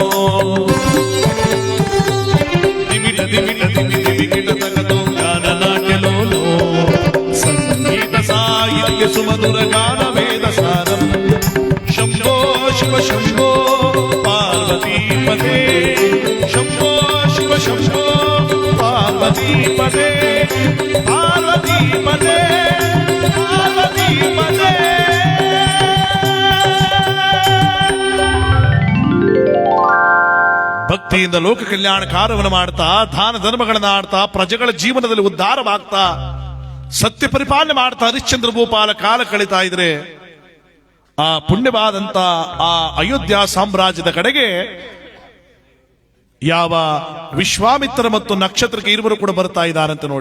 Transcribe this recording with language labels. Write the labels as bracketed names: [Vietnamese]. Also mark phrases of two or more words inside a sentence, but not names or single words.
[Sanskrit] ದಿಮಿಟ ದಿಮಿಟ ದಿಮಿ ದಿಮಿ ಗಿಡತಗತೋ ಗಾನನಾಟ್ಯಲೋಲೋ ಸಂಗೀತ ಸಾಹಿತ್ಯ ಸುಮಧುರ ಗಾನ ವೇದ ಸಾರಂ ಶಂಭೋ ಶಿವ ಶಂಭೋ ಪಾರ್ವತಿ ಪದೇ ಶಂಭೋ ಶಿವ ಶಂಭೋ पार्वती पदे पार्वती पदे पार्वती पदे [Kannada] ಭಕ್ತಿಯಿಂದ ಲೋಕ ಕಲ್ಯಾಣ ಕಾರ್ಯವನ್ನು ಮಾಡ್ತಾ ದಾನ ಧರ್ಮಗಳನ್ನ ಆಡ್ತಾ ಪ್ರಜೆಗಳ ಜೀವನದಲ್ಲಿ ಉದ್ಧಾರವಾಗ್ತಾ ಸತ್ಯ ಪರಿಪಾಲನೆ ಮಾಡ್ತಾ ಹರಿಶ್ಚಂದ್ರ ಭೂಪಾಲ ಕಾಲ ಕಳೀತಾ ಇದ್ರೆ ಆ ಪುಣ್ಯವಾದಂತ ಆ ಅಯೋಧ್ಯ ಸಾಮ್ರಾಜ್ಯದ ಕಡೆಗೆ ಯಾವ ವಿಶ್ವಾಮಿತ್ರ ಮತ್ತು ನಕ್ಷತ್ರಕ್ಕೆ ಇರುವರು ಕೂಡ ಬರ್ತಾ ಇದ್ದಾರಂತೆ ನೋಡಿ.